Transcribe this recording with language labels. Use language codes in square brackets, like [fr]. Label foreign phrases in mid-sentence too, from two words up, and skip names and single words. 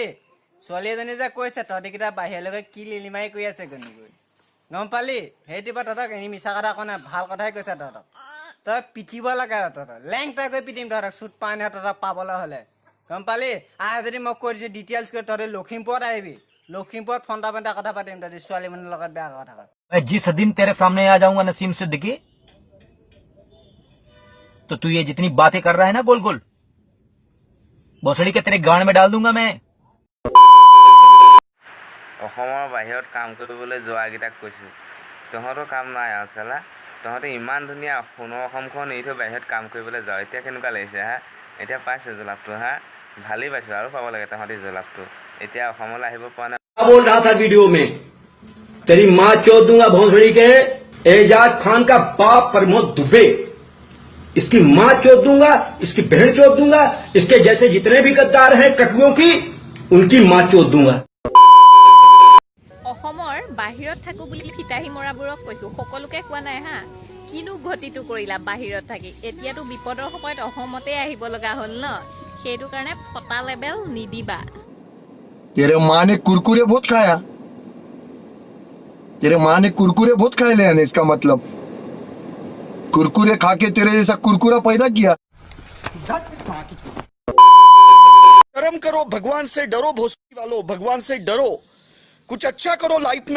[as] ছোৱালী এজনী যে কৈছে তহঁতিকেইটা বাহিৰলৈ গৈ কি লিলিমাৰি কৰি আছে গৈ, গম পালি? সেইটো পৰা তহঁতক এনে মিছা কথা কোৱা নাই, ভাল কথাই কৈছে। তহঁতক তই পিটিব লাগে, তহঁতক লেংটাই কৰি পিটিম তহঁতক, চুট পাই নে তহঁতক পাবলৈ হ'লে, গম পালি? যদি মই কৈ দিছোঁ ডিটেইলছ কৰি, তহঁতি লখিমপুৰত আহিবি। লখিমপুৰত ফন্টা ফন্টা কথা পাতিম তহঁতি ছোৱালী মানুহৰ লগত বেয়া কথা কয়। [hi] मैं जिस दिन तेरे सामने आ जाऊंगा नसीम सिद्दीकी, तो तू ये जितनी बातें कर रहा है ना गोल गोल, भोसड़ी के तेरे गांड में डाल दूंगा मैं। [as] অসমৰ বাহিৰত কাম কৰিবলৈ যোৱাকেইটাক কৈছোঁ, তহঁতৰ কাম নাই আৰু চালা। তহঁতে ইমান ধুনীয়া সোণৰ অসমখন এৰি থৈ বাহিৰত কাম কৰিবলৈ যাওঁ, এতিয়া কেনেকুৱা লাগিছে হা? এতিয়া পাইছোঁ জলাপটো হা, ভালেই পাইছোঁ, আৰু পাব লাগে তহঁতি জলাপটো। এতিয়া অসমলৈ আহিব পৰা নাই। [hi] बोल रहा था वीडियो में, तेरी माँ चोद दूंगा भोसड़ी के। एजाज खान का बाप प्रमोद दुबे, इसकी माँ चोद दूंगा, इसकी बहन चोद दूंगा, इसके जैसे जितने भी गद्दार हैं कटुओं की, उनकी माँ चोद दूंगा। [as] অসমৰ বাহিৰত থাকো বুলি ফিতাহী মৰাবোৰক কৈছো, সকলোকে কোৱা নাই হা। কিনো গতিটো কৰিলা বাহিৰত থাকি? এতিয়াতো বিপদৰ সময়ত অসমতে আহিব লগা হ'ল ন, সেইটো কাৰণে ফটা লেবেল নিদিবা। [hi] तेरे माँ ने कुरकुरे बहुत खाया, तेरे माँ ने कुरकुरे बहुत खाए ले आने, इसका मतलब कुरकुरे खा के तेरे जैसा कुरकुरा पैदा किया। कर्म करो, भगवान से डरो, भोसड़ी वालों भगवान से डरो, कुछ अच्छा करो लाइफ में।